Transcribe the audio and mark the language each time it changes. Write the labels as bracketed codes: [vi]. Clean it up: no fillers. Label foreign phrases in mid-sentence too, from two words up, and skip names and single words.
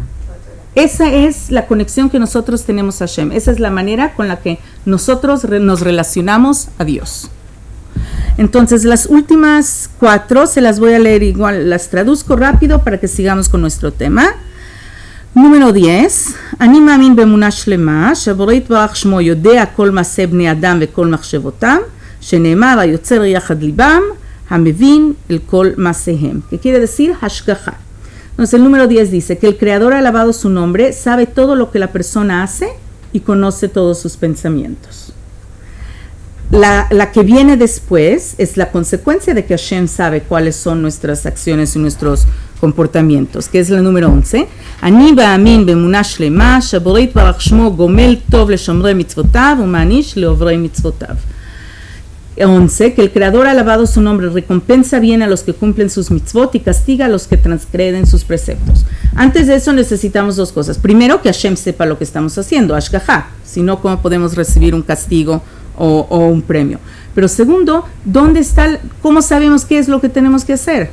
[es] Esa es la conexión que nosotros tenemos a Hashem. Esa es la manera con la que nosotros nos relacionamos a Dios. Entonces, las últimas 4 se las voy a leer igual, las traduzco rápido para que sigamos con nuestro tema. número 10, [he] אני מאמין באמונה שלמה, שהבורא יתברך שמו יודע כל מעשה בני אדם וכל מחשבותם, שנאמר היוצר יחד ליבם, המבין אל כל מעשיהם. [es] ¿Qué quiere decir? השגחה. Entonces el número 10 dice que el Creador ha alabado su nombre, sabe todo lo que la persona hace y conoce todos sus pensamientos. La que viene después es la consecuencia de que Hashem sabe cuáles son nuestras acciones y nuestros comportamientos, que es la número 11. [he] אני מאמין באמונה שלמה שהבורא יתברך שמו גומל טוב לשומרי מצוותיו ומעניש לעוברי מצוותיו. [es] 11, que el Creador ha alabado su nombre, recompensa bien a los que cumplen sus mitzvot y castiga a los que transgreden sus preceptos. Antes de eso necesitamos 2 cosas. Primero, que Hashem sepa lo que estamos haciendo, Ashgaha, si no, ¿cómo podemos recibir un castigo o un premio? Pero segundo, ¿cómo sabemos qué es lo que tenemos que hacer?